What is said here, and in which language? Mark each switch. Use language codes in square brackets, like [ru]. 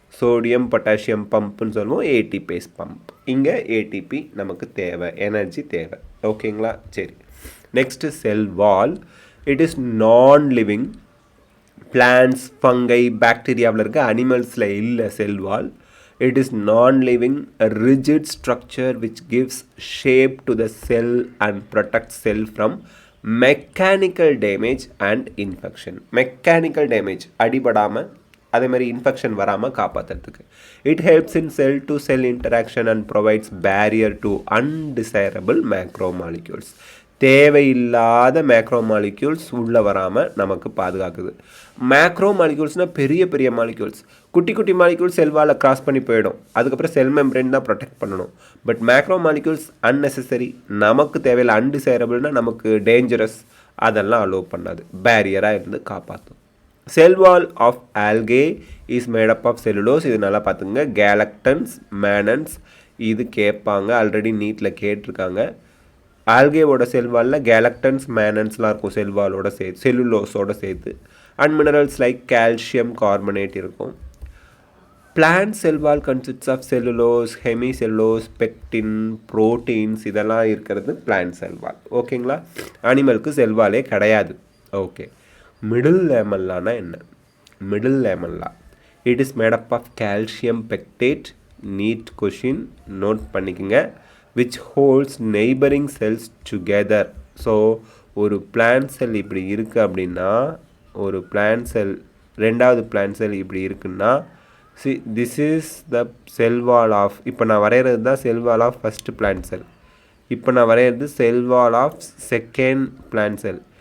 [ta] Sodium potassium பம்ப்னு சொல்லுவோம், ஏடிபேஸ் pump. இங்கே ATP நமக்கு தேவை, எனர்ஜி தேவை. ஓகேங்களா? சரி. [en] Next cell wall. It is non living. [ta] பிளான்ஸ், ஃபங்கை, பாக்டீரியாவில் இருக்க, அனிமல்ஸில் இல்லை செல் வால். [en] It is non-living, a rigid structure which gives shape to the cell and protects cell from mechanical damage and infection. [ta] Mechanical damage அடிபடாம அதே மாதிரி infection வராமல் காப்பாற்றுறதுக்கு. [en] It helps in cell-to-cell interaction and provides barrier to undesirable macromolecules. [ta] தேவையில்லாத மேக்ரோமாலிக்யூல்ஸ் உள்ளே வராமல் நமக்கு பாதுகாக்குது. மேக்ரோமாலிக்யூல்ஸ்னால் பெரிய பெரிய மாலிக்யூல்ஸ். குட்டி குட்டி மாலிக்யூல்ஸ் செல்வால் கிராஸ் பண்ணி போயிடும், அதுக்கப்புறம் செல் மெம்பரேன் தான் ப்ரொடெக்ட் பண்ணணும். பட் மேக்ரோமாலிக்யூல்ஸ் அன்னெசரி, நமக்கு தேவையில்லை, அன்டிசைரபிள்னால் நமக்கு டேஞ்சரஸ், அதெல்லாம் அலோவ் பண்ணாது, பேரியராக இருந்து காப்பாற்றும். [en] Cell wall of algae is made up of cellulose. [ta] இது நல்லா பார்த்துங்க. கேலக்டன்ஸ், மேனன்ஸ், இது கேட்பாங்க, ஆல்ரெடி நீட்டில் கேட்டிருக்காங்க. ஆல்கேவோட செல்வாலில் கேலக்டன்ஸ், மேனன்ஸ்லாம் இருக்கும் செல்வாலோட சேர்த்து, செல்லுலோஸோட சேர்த்து. And minerals like calcium carbonate இருக்கும். Plant cell wall consists of cellulose, hemicellulose, pectin, proteins, இதெல்லாம் இருக்கிறது பிளான்ட் செல்வால். ஓகேங்களா? அனிமலுக்கு செல்வாலே கிடையாது. ஓகே. மிடில் லேமல்லானா என்ன? [en] Middle lamella, it is made up of calcium pectate. [ta] NEET question, note பண்ணிக்கோங்க. [en] which holds neighboring cells together. [ta] So ஒரு plant செல் இப்படி இருக்குது அப்படின்னா, ஒரு பிளான்ட் செல் ரெண்டாவது பிளான்ட் செல் இப்படி இருக்குன்னா, [en] this is the cell wall of, [ta] இப்போ நான் வரைகிறது தான் செல் வால் ஆஃப் ஃபஸ்ட்டு பிளான்ட் செல். இப்போ நான் வரைகிறது செல் வால் ஆஃப் செகண்ட் பிளான்ட் செல்.